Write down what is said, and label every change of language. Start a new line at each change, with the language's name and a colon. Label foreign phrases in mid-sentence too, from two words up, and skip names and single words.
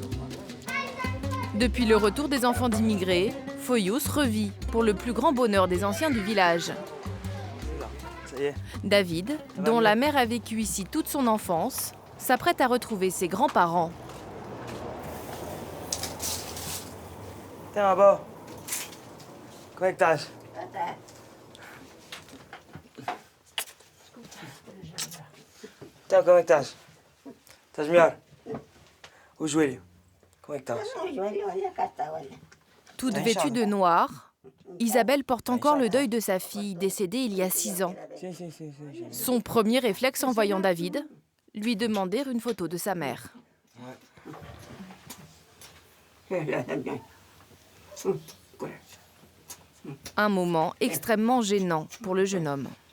French: Depuis le retour des enfants d'immigrés, Foyous revit pour le plus grand bonheur des anciens du village. David, dont la mère a vécu ici toute son enfance, s'apprête à retrouver ses grands-parents. Tiens,
Portuguese: Abo. Como é que estás? Então, como é que estás? Estás melhor? O joelho? Como é que estás?
French: Toute vêtue de noir, Isabelle porte encore le deuil de sa fille, décédée il y a 6 ans. Son premier réflexe en voyant David, lui demander une photo de sa mère. Un moment extrêmement gênant pour le jeune homme.